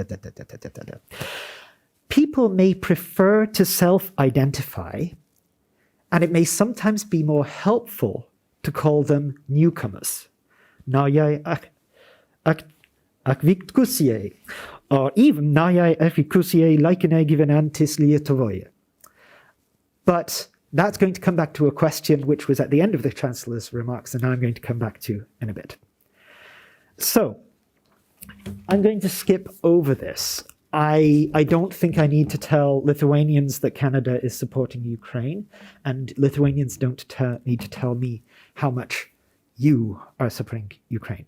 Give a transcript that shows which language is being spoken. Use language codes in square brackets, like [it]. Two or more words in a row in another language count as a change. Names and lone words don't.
[en] People may prefer to self-identify, and it may sometimes be more helpful to call them newcomers. [lt] Naujai atvykusie, [en] or even [lt] naujai atvykusie laikinai gyvenantys Lietuvoje. [en] But that's going to come back to a question which was at the end of the Chancellor's remarks, and now I'm going to come back to in a bit. So, I'm going to skip over this. I don't think I need to tell Lithuanians that Canada is supporting Ukraine, and Lithuanians don't need to tell me how much you are supporting Ukraine.